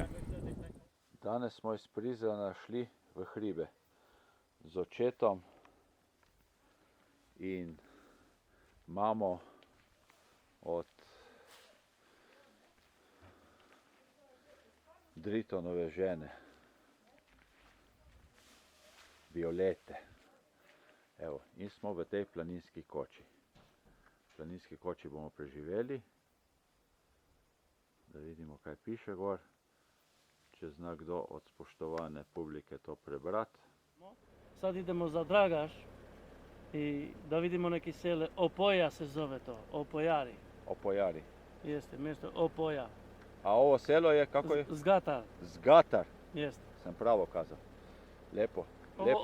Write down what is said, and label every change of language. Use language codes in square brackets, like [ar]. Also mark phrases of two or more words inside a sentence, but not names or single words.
[sl] Danes smo iz Prizrena šli v hribe z očetom in mamo od Dritonove žene, Violete. Evo, in smo v tej planinski koči. V planinski koči bomo preživeli, da vidimo, kaj piše gor, če zna kdo od spoštovane publike to prebrati. [bs] Sad idemo za Dragaš i da vidimo neki sele. Opoja se zove to, Opojari. Opojari. Jeste, mjesto Opoja. A ovo selo je, kako je? Zgatar, Zgatar. jeste. Sam pravo kazao. Lepo, lepo.